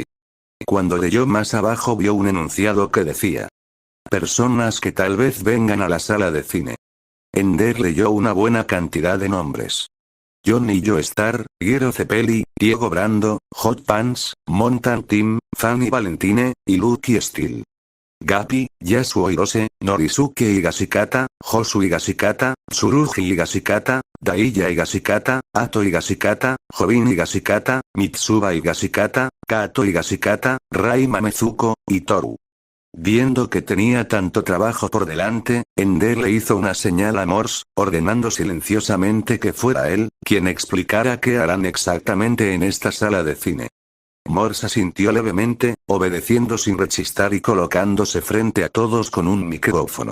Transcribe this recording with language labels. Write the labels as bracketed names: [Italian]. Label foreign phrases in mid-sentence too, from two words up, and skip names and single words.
[Spanish] Cuando leyó más abajo vio un enunciado que decía: personas que tal vez vengan a la sala de cine. Ender leyó una buena cantidad de nombres. Johnny Joestar, Piero Cepelli, Diego Brando, Hot Pants, Montan Team, Fanny Valentine, y Lucky Steel. Gapi, Yasuo Hirose, Norisuke Higashikata, Josu Higashikata, Tsurugi Higashikata, Daiya Higashikata, Ato Higashikata, Jobin Higashikata, Mitsuba Higashikata, Kato Higashikata, Rai Mamezuko, y Toru. Viendo que tenía tanto trabajo por delante, Ender le hizo una señal a Morse, ordenando silenciosamente que fuera él, quien explicara qué harán exactamente en esta sala de cine. Morse asintió levemente, obedeciendo sin rechistar y colocándose frente a todos con un micrófono.